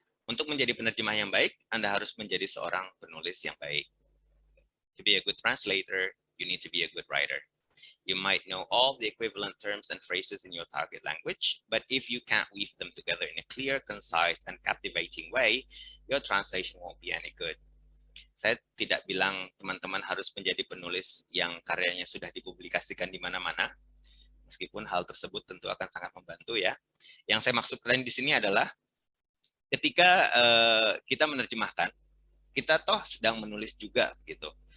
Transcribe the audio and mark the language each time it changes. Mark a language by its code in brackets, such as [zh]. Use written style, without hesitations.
[id] Untuk menjadi penerjemah yang baik, Anda harus menjadi seorang penulis yang baik. [en] To be a good translator, you need to be a good writer. You might know all the equivalent terms and phrases in your target language, but if you can't weave them together in a clear, concise, and captivating way, your translation won't be any good. [id] Saya tidak bilang teman-teman harus menjadi penulis yang karyanya sudah dipublikasikan di mana-mana, meskipun hal tersebut tentu akan sangat membantu ya. Yang saya maksudkan di sini adalah ketika kita menerjemahkan, kita toh sedang menulis juga gitu.